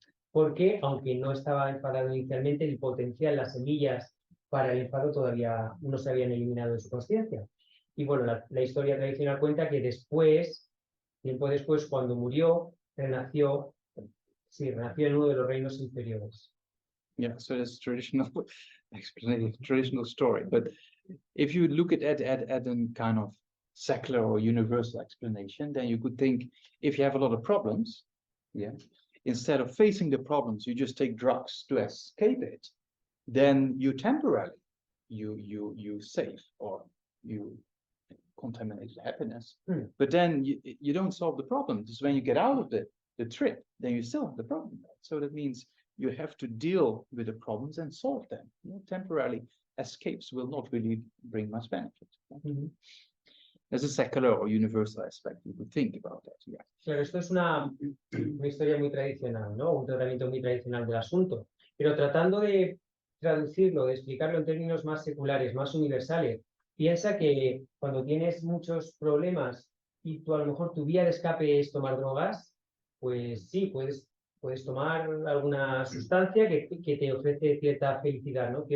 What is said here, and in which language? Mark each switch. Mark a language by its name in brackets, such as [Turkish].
[Spanish] Porque, aunque no estaba enfadado inicialmente, el potencial, las semillas para el enfado todavía no se habían eliminado de su conciencia. Y bueno, la historia tradicional cuenta que después, tiempo después, cuando murió, renació en uno de los reinos inferiores. [English] Yeah, so that's traditional explanation, traditional story. But if you look at a kind of secular or universal explanation, then you could think if you have a lot of problems, yeah, instead of facing the problems, you just take drugs to escape it, then you temporarily you save or you contaminate happiness. But then you don't solve the problem. Just when you get out of the trip, then you still have the problem. So that means you have to deal with the problems and solve them. You know, temporarily escapes will not really bring much benefit. There's a secular or universal aspect. You could think about that. Yeah. [Spanish] Claro, esto es una historia muy tradicional, ¿no? Un tratamiento muy tradicional del asunto. Pero tratando de traducirlo, de explicarlo en términos más seculares, más universales, piensa que cuando tienes muchos problemas y tú a lo mejor tu vía de escape es tomar drogas, pues sí, puedes tomar alguna sustancia que te ofrece cierta felicidad, ¿no?